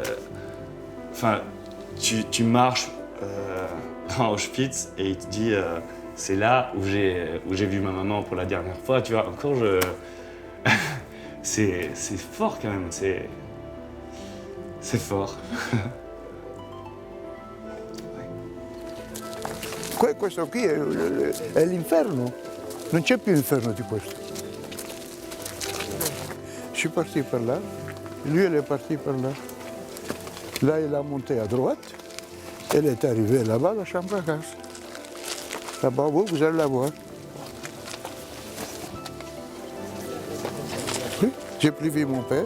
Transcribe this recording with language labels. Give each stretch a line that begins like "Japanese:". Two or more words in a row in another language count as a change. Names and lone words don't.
French: tu marches dans Auschwitz et il te dit... c'est là où j'ai vu ma maman pour la dernière fois, tu vois, encore c'est fort quand même, c'est fort.
Italian: Questo qui è l'inferno, non c'è più inferno di questo.
French: Je suis parti par là, lui elle est partie par là. Là il a monté à droite, elle est arrivée là-bas, la chambre à gaz. Là-bas, vous allez la voir. Oui, j'ai plus vu mon père.